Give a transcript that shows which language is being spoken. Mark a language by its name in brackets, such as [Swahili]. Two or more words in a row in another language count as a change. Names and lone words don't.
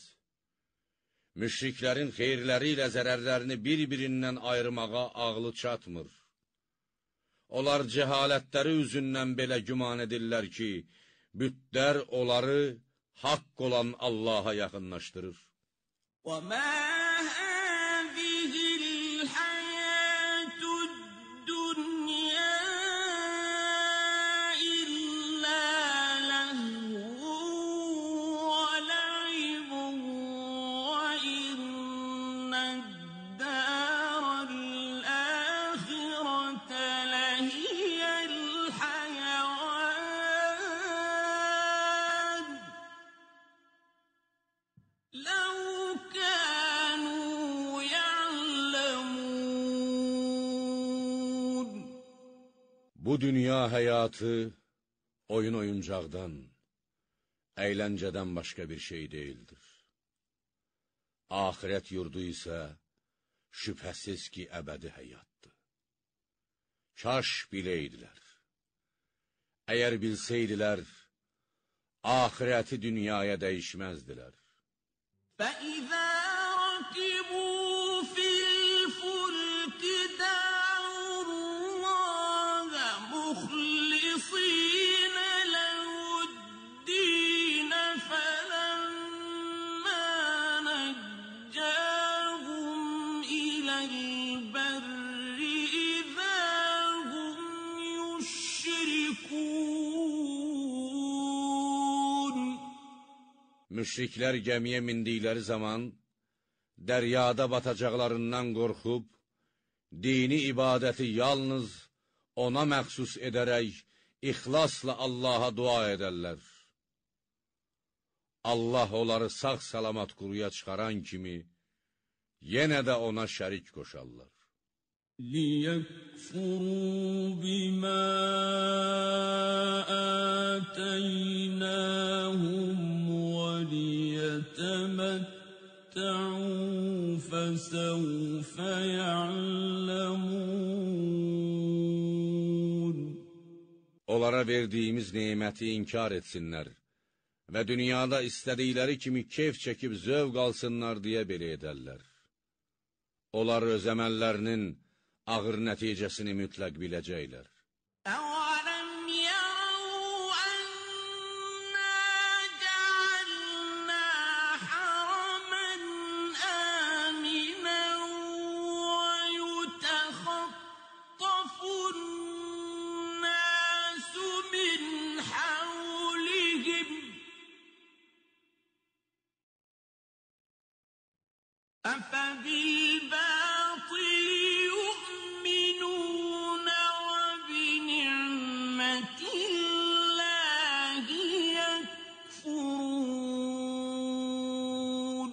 [Azerbaijani] Müşriklərin xeyirləri ilə zərərlərini bir-birindən ayırmağa ağlı çatmır. Onlar cəhalətləri üzündən belə güman edirlər ki, bütlər onları haqq olan Allaha yaxınlaşdırır. [Arabic] وَمَا هَٰذِهِ الْحَيَاةُ الدُّنْيَا إِلَّا لَهْوٌ وَلَعِبٌ وَإِنَّ الدَّارَ الْآخِرَةَ لَهِيَ الْحَيَوَانُ لَوْ كَانُوا يَعْلَمُونَ. [Azerbaijani] Bu dünya həyatı oyun oyuncaqdan, əyləncədən başqa bir şey deyildir. Ahirət yurdu isə şübhəsiz ki, əbədi həyatdır. Kaş biləydilər. Əgər bilsəydilər, ahirəti dünyaya dəyişməzdilər. [Arabic] فَإِذَا رَكِبُوا فِي الْفُلْكِ دَعَوُا اللَّهَ مُخْلِصِينَ لَهُ الدِّينَ فَلَمَّا نَجَّاهُمْ إِلَى الْبَرِّ إِذَا هُمْ يُشْرِكُونَ. [Azerbaijani] Müşriklər gəmiyə mindikləri zaman, dəryada batacaqlarından qorxub, dini ibadəti yalnız ona məxsus edərək, ixlasla Allaha dua edərlər. Allah onları sağ-salamat quruya çıxaran kimi, yenə də ona şərik qoşarlar. [Arabic] لِيَكْفُرُوا بِمَا آتَيْنَاهُمْ وَلِيَتَمَتَّعُوا فَسَوْفَ يَعْلَمُونَ. [Azerbaijani] Onlara verdiyimiz neməti inkar etsinlər və dünyada istədikləri kimi keyf çəkib zövq alsınlar deyə belə edərlər. Onlar öz əməllərinin ağır nəticəsini mütləq biləcəklər. [Arabic] أَوَلَمْ يَرَوْا أَنَّا جَعَلْنَا حَرَمًا آمِنًا وَيُتَخَطَّفُ النَّاسُ مِنْ حَوْلِهِمْ أَفَبِالْبَاطِلِ يُؤْمِنُونَ وَبِنِعْمَةِ اللَّهِ يَكْفُرُونَ.